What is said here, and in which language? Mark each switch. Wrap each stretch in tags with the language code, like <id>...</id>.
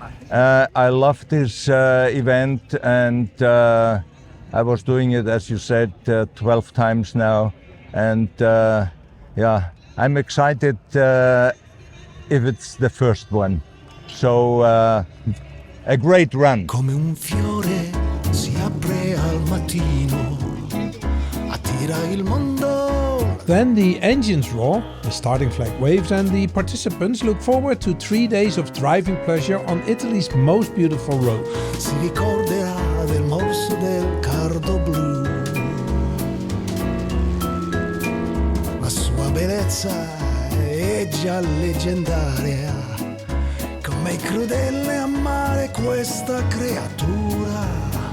<en>I love this event and I was doing it, as you said, 12 times now. And yeah, I'm excited if it's the first one. So a great run.</en> <it>Come un fiore si apre al mattino, attira il mondo.</it> <en>Then the engines roar, the starting flag waves and the participants look forward to 3 days of driving pleasure on Italy's most beautiful road.</en> <it>Si ricorderà del morso del cardo blu, la sua bellezza è già leggendaria, com'è crudele amare questa creatura.</it>